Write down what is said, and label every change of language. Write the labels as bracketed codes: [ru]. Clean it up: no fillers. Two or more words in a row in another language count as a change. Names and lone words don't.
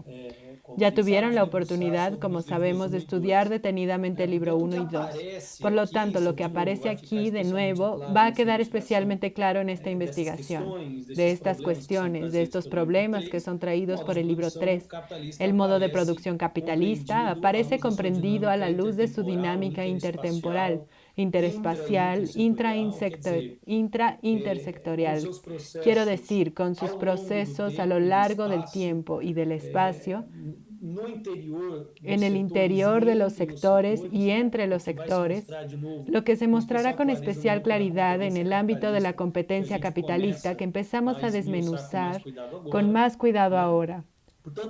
[es] Ya tuvieron la oportunidad, como sabemos, de estudiar detenidamente el libro 1 y 2. Por lo tanto, lo que aparece aquí de nuevo va a quedar especialmente claro en esta investigación, de estas cuestiones, de estos problemas que son traídos por el libro 3. El modo de producción capitalista aparece comprendido a la luz de su dinámica intertemporal, interespacial, intraintersectorial. Quiero decir, con sus procesos a lo largo del tiempo y del espacio, en el interior de los sectores y entre los sectores, lo que se mostrará con especial claridad en el ámbito de la competencia capitalista que empezamos a desmenuzar con más cuidado ahora.